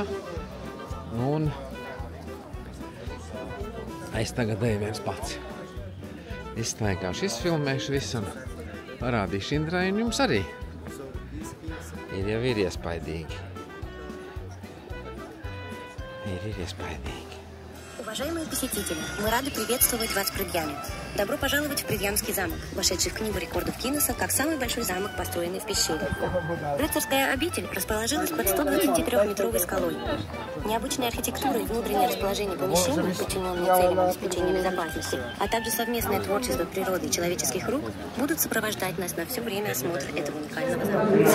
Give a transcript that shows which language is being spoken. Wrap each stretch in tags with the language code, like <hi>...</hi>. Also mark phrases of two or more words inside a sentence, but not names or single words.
<lv>Un es tagad eju viens pats. Izstaigāšu, izfilmēšu visu un parādīšu Indrai un jums arī. Jau ir iespaidīgi. Ir iespaidīgi.</lv> <ru>Уважаемые посетители, мы рады приветствовать вас в Предьяме. Добро пожаловать в Предьямский замок, вошедший в Книгу рекордов Гиннесса как самый большой замок, построенный в пещере. Рыцарская обитель расположилась под 123-метровой скалой. Необычная архитектура и внутреннее расположение помещений, подчиненные целям обеспечения безопасности, а также совместное творчество природы и человеческих рук будут сопровождать нас на все время осмотра этого уникального замка.</ru>